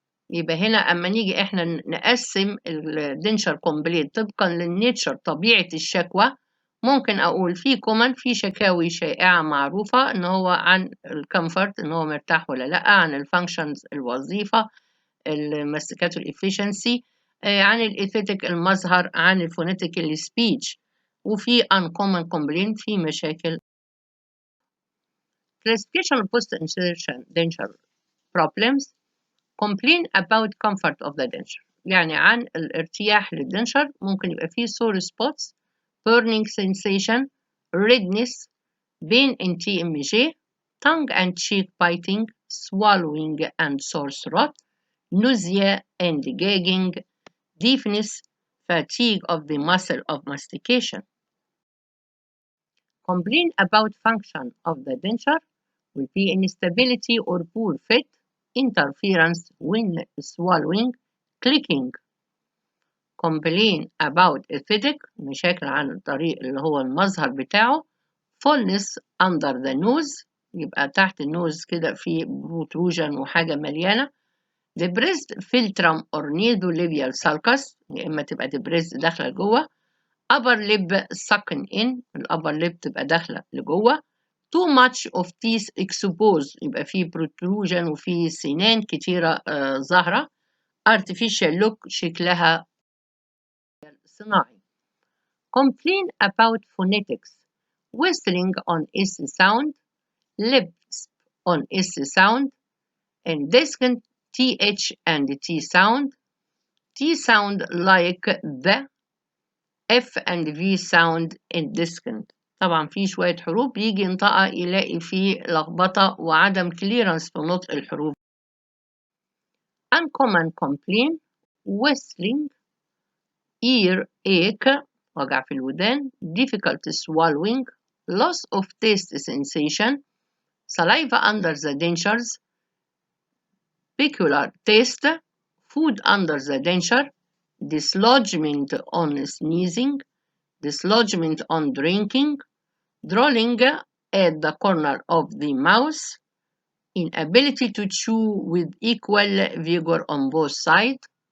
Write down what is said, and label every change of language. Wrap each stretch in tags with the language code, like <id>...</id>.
<ar>يبقى هنا أما نيجي إحنا نقسم الدنشر كومبليت طبقا للنيتشر طبيعة الشكوى ممكن أقول في كومن في شكاوي شائعة معروفة إن هو عن الكمفورت إن هو مرتاح ولا لأ، عن الفانكشنز الوظيفة الماستيكاتو الإفيشنسي، عن الإيثيتيك المظهر، عن الفونيتيك السبيتش، وفي</ar> <en>uncommon complaint</en> <ar>في مشاكل.</ar> <en>classification of post insertion denture problems. complain about comfort of the denture</en> <ar>يعني عن الارتياح للدنشر ممكن يبقى فيه</ar> <en>sore spots, burning sensation, redness, pain in TMJ, tongue and cheek biting, swallowing and sore throat, nausea and gagging, deafness, fatigue of the muscle of mastication. Complain about function of the denture will be instability or poor fit, interference when swallowing, clicking. Complain about aesthetic،</en> <ar>مشاكل عن الطريق اللي هو المظهر بتاعه.</ar> <en>fullness under the nose،</en> <ar>يبقى تحت النوز كده في protrusion وحاجة مليانة.</ar> <en>depressed philtrum or nasolabial sulcus،</en> <ar>يا إما تبقى</ar> <en>depressed</en> <ar>داخلة لجوه.</ar> <en>upper lip sucking in، الupper lip</en> <ar>تبقى داخلة لجوه.</ar> <en>too much of teeth exposed،</en> <ar>يبقى فيه</ar> <en>protrusion</en> <ar>وفيه سنان كتيرة ظاهرة.</ar> <en>artificial look،</en> <ar>شكلها صناعي.</ar> <en>complain about phonetics، whistling on S sound، lips on S sound، and distant TH and T sound. T sound like the، F and V sound indistinct.</en> <ar>طبعا في شوية حروف بيجي ينطقها يلاقي فيه لخبطة وعدم clearance في نطق الحروف.</ar> <en>uncommon complaint، whistling، ear ache،</en> <ar>وجع في الودان،</ar> <en>difficult swallowing، loss of taste sensation، saliva under the dentures، peculiar taste، food under the denture، dislodgement on sneezing، dislodgement on drinking، drooling at the corner of the mouth، inability to chew with equal vigor on both sides،</en>